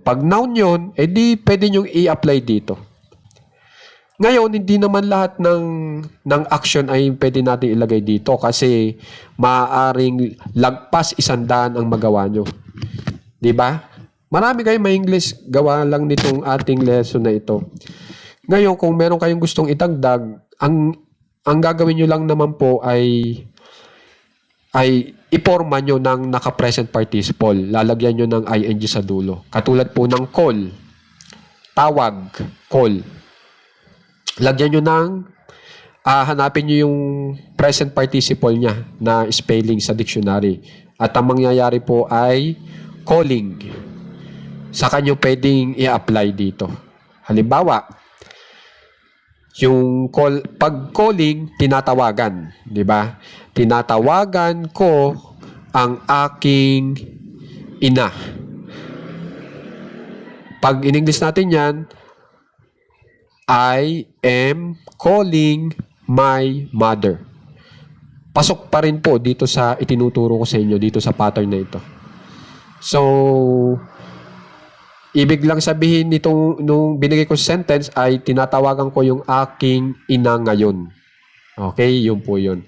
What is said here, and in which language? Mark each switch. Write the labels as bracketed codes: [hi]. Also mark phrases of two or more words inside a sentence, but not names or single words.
[tl] Pag noun yun, edi pwede nyo i-apply dito. Ngayon, hindi naman lahat ng action ay pwede natin ilagay dito kasi maaaring lagpas 100 ang magawa nyo. Diba? Marami kayong may English gawa lang nitong ating lesson na ito. Ngayon, kung meron kayong gustong itagdag, ang gagawin nyo lang naman po ay iporma nyo ng naka- [en] present participle. [tl] Lalagyan nyo ng ing sa dulo. Katulad po ng call. Tawag. Call. Lagyan nyo ng, hanapin nyo yung [en] present participle [tl] niya na spelling sa dictionary. At ang mangyayari po ay calling. Saka nyo pwedeng i-apply dito. Halimbawa, yung pag calling, tinatawagan. Di ba? Tinatawagan ko ang aking ina. Pag in-English natin yan, [en] I am calling my mother. [tl] Pasok pa rin po dito sa itinuturo ko sa inyo, dito sa pattern na ito. So, ibig lang sabihin nung binigay ko sentence ay tinatawagan ko yung aking ina ngayon. Okay, yun po yun.